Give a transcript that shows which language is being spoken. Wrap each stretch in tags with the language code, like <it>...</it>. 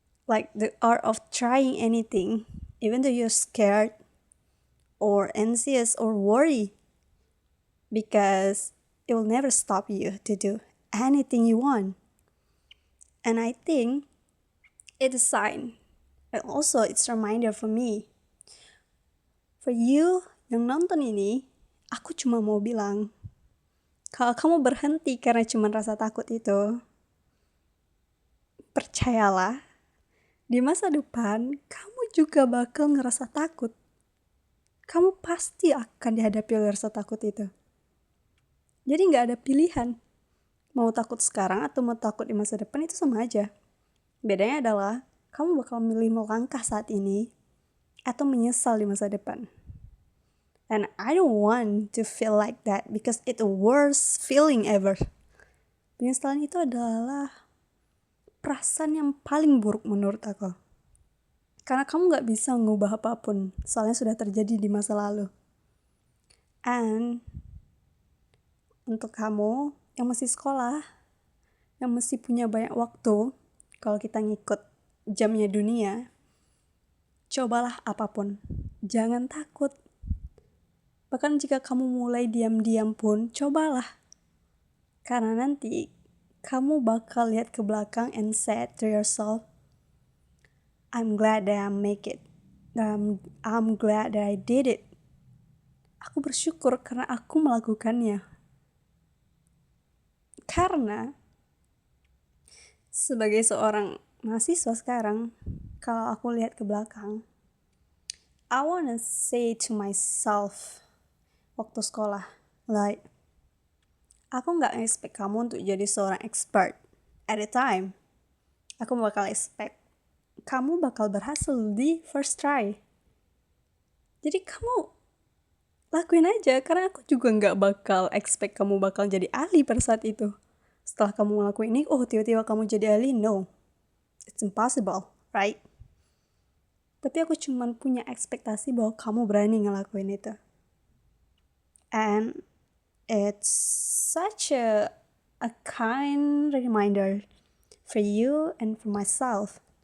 <en>Like the art of trying anything, even though you're scared or anxious or worried, because it will never stop you to do anything you want. And I think it's a sign, and also it's a reminder for me. For you</en> <id>yang nonton ini, aku cuma mau bilang, kalau kamu berhenti karena cuma rasa takut itu, percayalah, di masa depan, kamu juga bakal ngerasa takut. Kamu pasti akan dihadapi oleh rasa takut itu. Jadi gak ada pilihan. Mau takut sekarang atau mau takut di masa depan itu sama aja. Bedanya adalah, kamu bakal milih melangkah saat ini atau menyesal di masa depan.</id> <en>And I don't want to feel like that because it's the worst feeling ever.</en> <id>Penyesalan itu adalah perasaan yang paling buruk menurut aku. Karena kamu gak bisa ngubah apapun, soalnya sudah terjadi di masa lalu. And untuk kamu yang masih sekolah, yang masih punya banyak waktu, kalau kita ngikut jamnya dunia, cobalah apapun. Jangan takut. Bahkan jika kamu mulai diam-diam pun, cobalah. Karena nanti kamu bakal lihat ke belakang</id> <en>and say to yourself, I'm glad that I make it. I'm glad that I did it.</en> <id>Aku bersyukur karena aku melakukannya. Karena sebagai seorang mahasiswa sekarang, kalau aku lihat ke belakang,</id> <en>I wanna say to myself</en> <id>waktu sekolah, like, aku gak expect kamu untuk jadi seorang</id> <en>expert at the time.</en> <id>Aku bakal expect kamu bakal berhasil di</id> <en>first try.</en> <id>Jadi kamu lakuin aja, karena aku juga gak bakal expect kamu bakal jadi ahli pada saat itu. Setelah kamu ngelakuin ini, oh tiba-tiba kamu jadi ahli,</id> <en>no. It's impossible, right?</en> <id>Tapi aku cuman punya ekspektasi bahwa kamu berani ngelakuin itu.</id> <en>And it's such a kind reminder for you and for myself.</en>